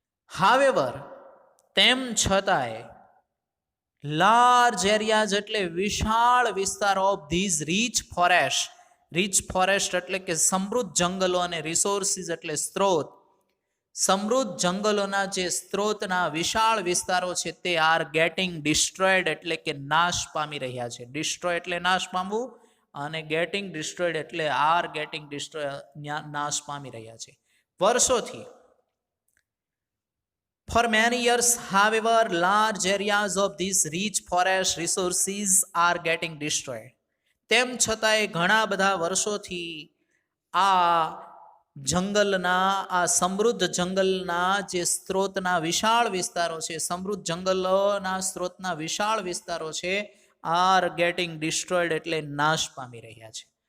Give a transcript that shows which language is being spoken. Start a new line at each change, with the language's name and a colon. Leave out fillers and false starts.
Gujarati: However તેમ છતાંય,
English: large areas
Gujarati: એટલે વિશાળ વિસ્તાર
English: of these rich forest,
Gujarati: rich forest એટલે કે સમૃદ્ધ જંગલો અને રિસોર્સિસ એટલે સ્ત્રોત, સમૃદ્ધ જંગલોના જે સ્ત્રોતના વિશાળ વિસ્તારો છે તે
English: are getting destroyed
Gujarati: એટલે કે નાશ પામી રહ્યા છે. ડિસ્ટ્રોય એટલે નાશ પામવું અને ગેટિંગ ડિસ્ટ્રોયડ એટલે
English: are getting destroy,
Gujarati: નાશ પામી રહ્યા છે વર્ષોથી.
English: For many years, however, large areas of these rich forest resources are getting destroyed.
Gujarati: તેમ છતાંય ઘણા બધા વર્ષોથી આ જંગલના, આ સમૃદ્ધ જંગલના જે સ્ત્રોતના વિશાળ વિસ્તારો છે, સમૃદ્ધ જંગલોના સ્ત્રોતના વિશાળ વિસ્તારો છે,
English: are getting destroyed
Gujarati: એટલે નાશ પામી રહ્યા છે.